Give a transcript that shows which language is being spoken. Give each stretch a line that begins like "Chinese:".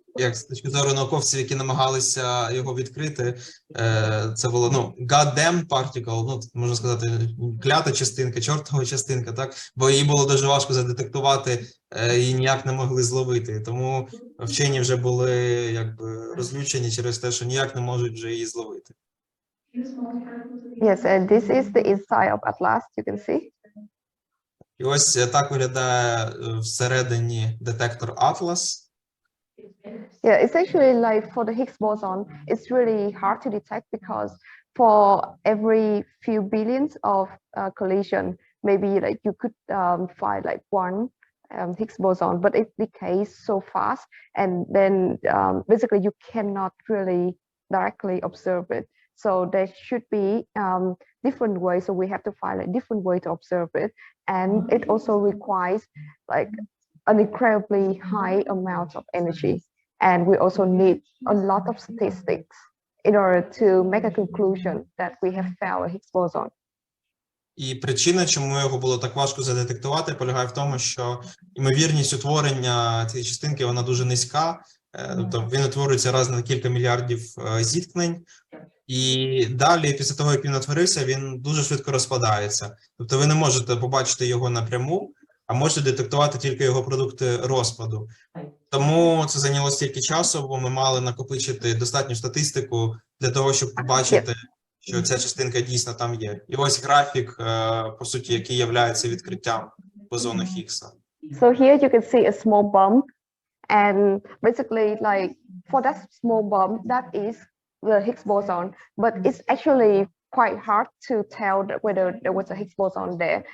Ukrainian: як з точки зору науковців, які намагалися його відкрити, це було,
English: goddamn particle,
Ukrainian: можна сказати, клята частинка, чортова частинка, так? Бо її було дуже важко задетектувати, її ніяк не могли зловити. Тому вчені вже були якби розлючені через те, що ніяк не можуть вже її зловити.
English: Yes, and this is the inside of Atlas, you can see.
Ukrainian: І ось так виглядає всередині детектор Atlas.
English: Yeah, it's actually like for the Higgs boson, it's really hard to detect because for every few billions of collision, maybe like you could find like one Higgs boson, but it decays so fast, and then basically you cannot really directly observe it. So there should be different ways. So we have to find a different way to observe it, and it also requires like an incredibly high amount of energy. And we also need a lot of statistics in order to make a conclusion that we have found a Higgs boson.
Ukrainian: І причина, чому його було так важко задетектувати, полягає в тому, що ймовірність утворення цієї частинки, вона дуже низька. Тобто він утворюється раз на кілька мільярдів зіткнень. І далі, після того, як він утворився, він дуже швидко розпадається. Тобто ви не можете побачити його напряму, а можете детектувати тільки його продукти розпаду. Тому це зайняло стільки часу, бо ми мали накопичити достатню статистику для того, щоб побачити, що ця частинка дійсно там є. І ось графік, по суті, який є відкриттям бозону Хіггса.
English: So here you can see a small bump, and basically like for that small bump, that is the Higgs boson, but it's actually quite hard to tell whether there was a Higgs boson there.